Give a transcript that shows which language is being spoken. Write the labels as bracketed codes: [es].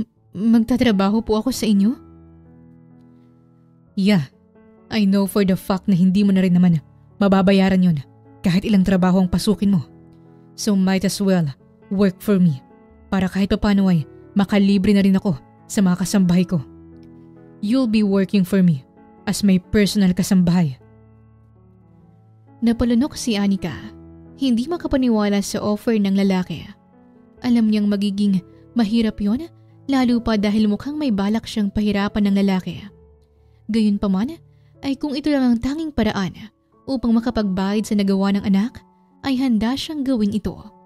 [tl] Magtatrabaho po ako sa inyo? [en] Yeah, I know for the fact [tl] na hindi mo na rin naman mababayaran yon kahit ilang trabaho ang pasukin mo. [en] So might as well work for me [tl] para kahit paano ay makalibre na rin ako sa mga kasambahay ko. [en] You'll be working for me as my personal kasambahay. [tl] Napalunok si Anika. Hindi makapaniwala sa offer ng lalaki. Alam niyang magiging mahirap yon, lalo pa dahil mukhang may balak siyang pahirapan ng lalaki. Gayunpaman ay kung ito lang ang tanging paraan upang makapagbayad sa nagawa ng anak, ay handa siyang gawin ito.